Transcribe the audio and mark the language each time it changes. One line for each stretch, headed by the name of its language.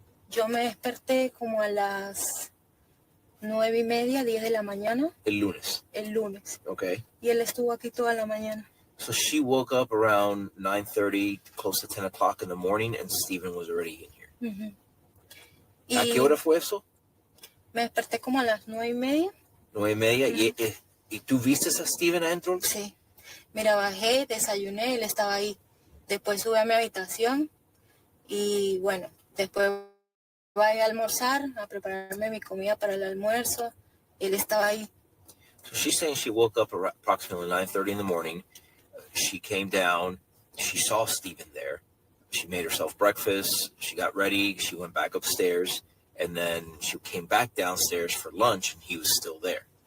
Spanish: Yo me desperté como a las 9:30, 10 de la mañana. El lunes. El lunes. Okay. Y él estuvo aquí toda la mañana.
English: So she woke up around 9:30, close to 10 o'clock in the morning, and Steven was already in here. Uh-huh.
Spanish: ¿A qué hora fue eso? Me desperté como a las 9:30.
English: 9:30. Uh-huh.
Spanish: ¿Y tú viste a Steven adentro? Sí. Mira, bajé, desayuné, él estaba ahí. Después subí a mi habitación y bueno, después voy a almorzar, a prepararme mi comida para el almuerzo. Él estaba ahí.
English: So she's saying she woke up approximately 9:30 in the morning. She came down. She saw Steven there. She made herself breakfast. She got ready. She went back upstairs. And then she came back downstairs for lunch, and he was still there.